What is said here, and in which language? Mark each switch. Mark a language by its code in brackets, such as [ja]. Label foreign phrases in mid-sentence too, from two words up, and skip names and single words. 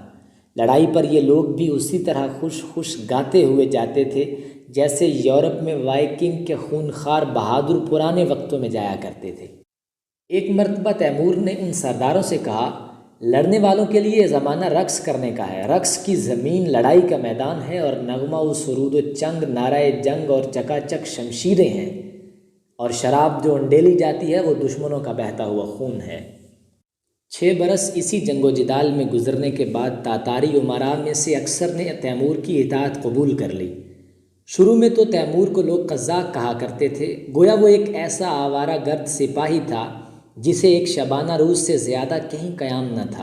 [ur] لڑائی پر یہ لوگ بھی اسی طرح خوش خوش گاتے ہوئے جاتے تھے جیسے یورپ میں وائکنگ کے خونخوار بہادر پرانے وقتوں میں جایا کرتے تھے۔ ایک مرتبہ تیمور نے ان سرداروں سے کہا، لڑنے والوں کے لیے زمانہ رقص کرنے کا ہے۔ رقص کی زمین لڑائی کا میدان ہے اور نغمہ و سرود و چنگ نعرہ جنگ اور چکا چک شمشیریں ہیں، اور شراب جو انڈیلی جاتی ہے وہ دشمنوں کا بہتا ہوا خون ہے۔ 6 برس اسی جنگ و جدال میں گزرنے کے بعد تاتاری امراء میں سے اکثر نے تیمور کی اطاعت قبول کر لی۔ شروع میں تو تیمور کو لوگ قزاق کہا کرتے تھے، گویا وہ ایک ایسا آوارہ گرد سپاہی تھا جسے ایک شبانہ روز سے زیادہ کہیں قیام نہ تھا۔